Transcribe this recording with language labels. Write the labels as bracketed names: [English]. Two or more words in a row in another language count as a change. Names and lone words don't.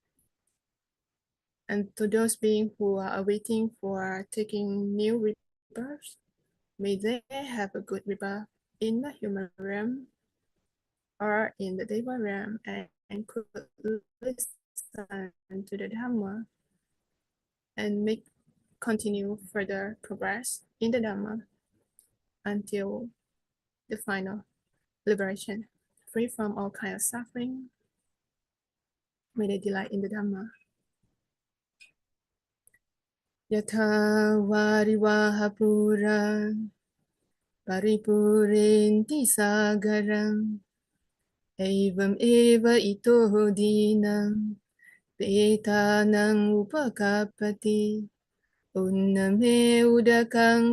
[English] And to those beings who are waiting for taking new rebirths, may they have a good rebirth in the human realm or in the Deva realm, and could listen to the Dhamma and continue further progress in the Dhamma until the final liberation, free from all kind of suffering. May they delight in the Dhamma. [Pali] Yatha varivahapura paripurinti sagaram evam eva ito dinam petanang upakapati unname udakang